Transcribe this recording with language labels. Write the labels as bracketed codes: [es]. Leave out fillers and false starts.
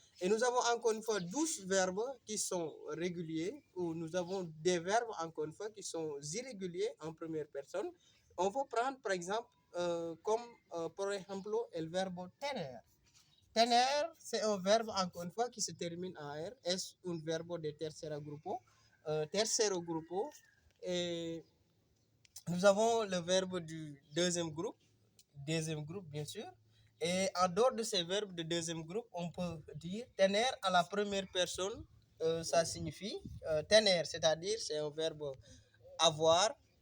[fr] Et nous avons encore une fois 12 verbes qui sont réguliers, ou nous avons des verbes encore une fois qui sont irréguliers en première personne. On va prendre par exemple, [es] por ejemplo, el verbo tener. [fr] Tener, c'est un verbe encore une fois qui se termine en R. [es] Es un verbo de tercero grupo. Tercero grupo. [fr] Et nous avons le verbe du deuxième groupe bien sûr. Et en dehors de ces verbes de deuxième groupe, on peut dire tener à la première personne, ça signifie tener, c'est-à-dire c'est un verbe avoir.